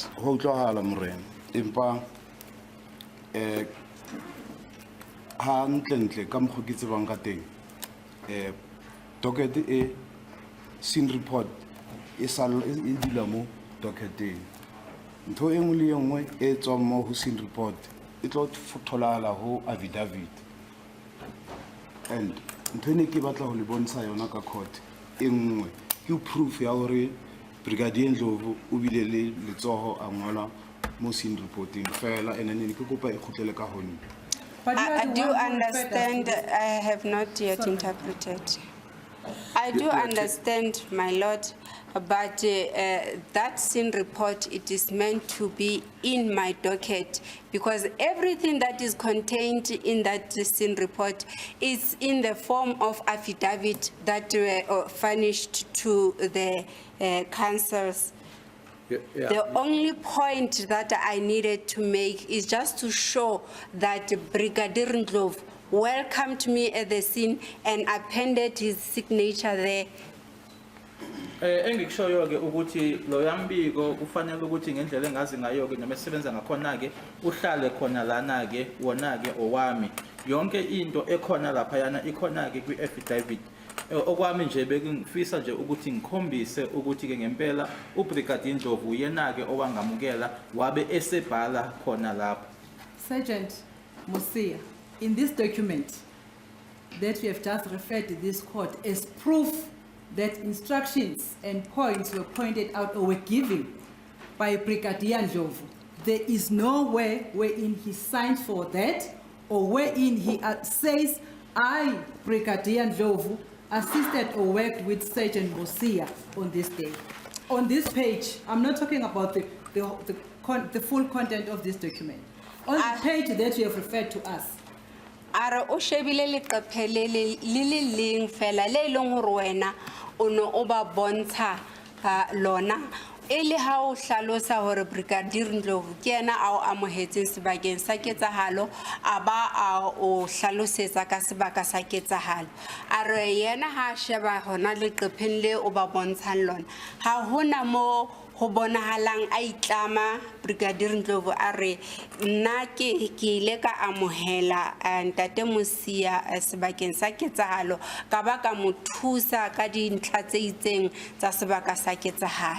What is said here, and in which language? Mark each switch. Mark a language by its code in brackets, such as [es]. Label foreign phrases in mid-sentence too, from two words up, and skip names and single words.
[st] Ho utlwahala morena, empa ha ntlentle ka mokgo ke tsebang ka teng docket e [en] scene report [st] e dula mo docketeng ntho e nngwe le e nngwe e tswang mo ho [en] scene report [st] e tlo tholahala ho affidavit and ntho ne ke batla ho le bontsha yona ka court e nngwe ke proof ya hore Brigadier Ndlovu o bile le letsoho a ngola mo [en] scene reporting [st] fela ene ne ke kopa e khutlele ka hone. [en] I do understand. I have not yet interpreted. I do understand, my Lord, but that scene report, it is meant to be in my docket because everything that is contained in that scene report is in the form of affidavit that were furnished to the councils. The only point that I needed to make is just to show that Brigadier Ndlovu welcomed me at the scene and appended his signature there. [zu] Engikushoyo ke ukuthi lo yambiko kufanele ukuthi ngendlela engazi ngayo ke noma esebenza ngakhona ke uhlale khona lana ke wona ke owami yonke into ekhona lapha yana ikhona ke kwi affidavit okwami nje bekungifisa nje ukuthi ngikhombise ukuthi ke ngempela uBrigadier Ndlovu yena ke owangamukela wabe esebhala khona lapha. [en] Sergeant Musia, in this document that we have just referred to this court as proof that instructions and points were pointed out or were given by Brigadier Ndlovu, there is nowhere wherein he signs for that or wherein he says, I, Brigadier Ndlovu, assisted or worked with Sergeant Musia on this day. On this page, I'm not talking about the full content of this document. On the page that you have referred to us. [st] Are o shebile leqephe le leng fela le leng hore wena o no o ba bontsha lona Ele ha o hlalosa hore Brigadier Ndlovu ke yena a o amohetseng sebakeng sa ketsahalo a ba a o hlalosetsa ka sebaka sa ketsahalo a re yena ha sheba hona leqepheng le o ba bontshang lona ha hona mo ho bonahalang a itlama Brigadier Ndlovu a re nna ke ile ka amohela ntate Mosia sebakeng sa ketsahalo ka ba ka mo thusa ka dintlha tse itseng tsa sebaka sa ketsahalo.